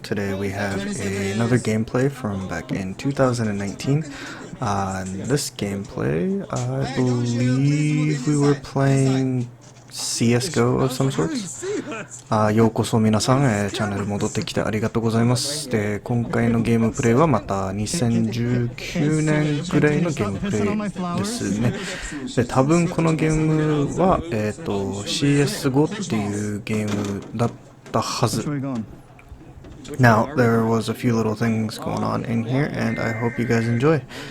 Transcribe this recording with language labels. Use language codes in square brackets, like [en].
[en] Today we have another gameplay from back in 2019. This gameplay, I believe we were playing CSGO of some sort. [ja] ようこそ皆さん、チャンネル戻ってきてありがとうございます。で、今回のゲームプレイはまた2019年ぐらいのゲームプレイですね。で、多分このゲームは、CSGO っていうゲームだったはず。 [en] Now, there was a few little things going on in here, and I hope you guys enjoy.